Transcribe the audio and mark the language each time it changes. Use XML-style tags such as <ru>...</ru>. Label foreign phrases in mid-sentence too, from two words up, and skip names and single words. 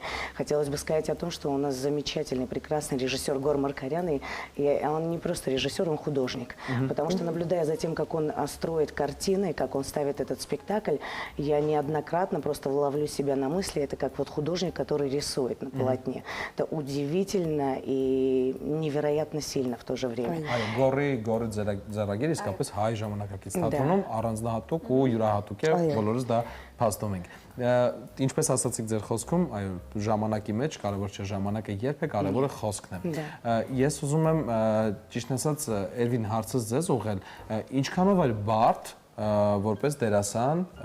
<ru>Хотелось бы сказать о том, что у нас замечательный, прекрасный режиссер Гор Маркарян, и он не просто режиссер, он художник. Потому что, наблюдая за тем, как он строит картины, как он ставит этот спектакль, я неоднократно просто ловлю себя на мысли, это как вот художник, который рисует на полотне. Это удивительно и невероятно сильно в то же время.</ru> <hy>Գորի ձեռագիր իսկապես հայ ժամանակակից թատրոնում առանձնահատուկ ու յուրահատուկ է, բոլորս դա փաստում ենք։ Ինչպես ասացիք ձեր խոսքում, այո, ժամանակի մեջ կարևոր չէ ժամանակը երբ է, կարևորը խոսքն է։ Ես ուզում եմ ճիշտ ասած Էրվին հարցս ձեզ ուղղել, ինչքանով է բարդ որպես դերասան</hy>